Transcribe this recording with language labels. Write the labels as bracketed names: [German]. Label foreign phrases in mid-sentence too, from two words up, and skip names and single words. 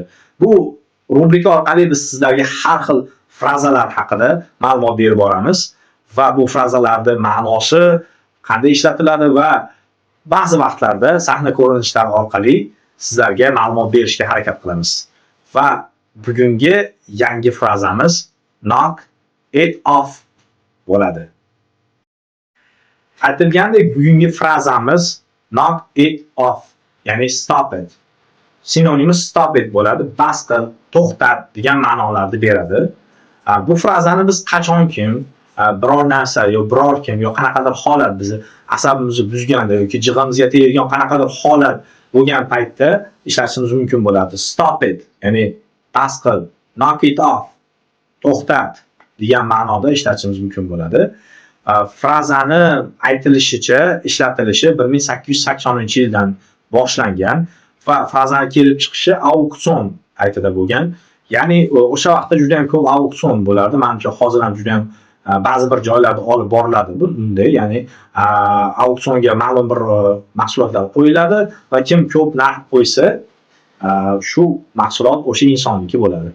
[Uzbek] Bu rubrika orqali biz sizlarga har xil frazalar haqida ma'lumot berib boramiz. Va bu frazalarning ma'nosi qanday ishlatiladi va ba'zi vaqtlarda sahna ko'rinishlari orqali sizlarga ma'lumot berishga harakat qilamiz. Va bugungi yangi frazamiz [English] knock it off [Uzbek] bo'ladi. Aytilgandek, bugungi frazamiz [English] knock it off, [Uzbek] ya'ni [English] stop it. [Uzbek] Sinonimi [English] stop it [Uzbek] bo'ladi. Bas qil, to'xtat degan ma'nolarni beradi. Bu frazani biz qachon kim biror narsa yo biror kim yo qanaqadir holat bizni asabimizni buzganda yoki jig'imizga tegadigan qanaqadir holat bo'lgan paytda ishlatishimiz mumkin bo'ladi. [English] Stop it, [Uzbek] ya'ni bas qil, [English] knock it off, [Uzbek] to'xtat degan ma'noda ishlatishimiz mumkin bo'ladi. Frazani aytilishicha ishlatilishi 1880-yildan boshlangan va frazani kelib chiqishi auksion paytida bo'lgan. Ya'ni o'sha vaqtda juda ham ko'p auksion bo'lardi. Menimcha hozir ham juda ham ba'zi bir joylarda olib boriladi bunday, ya'ni auksionga ma'lum bir mahsulotlar qo'yiladi va kim ko'p narx qo'ysa, shu mahsulot o'sha insonniki bo'ladi.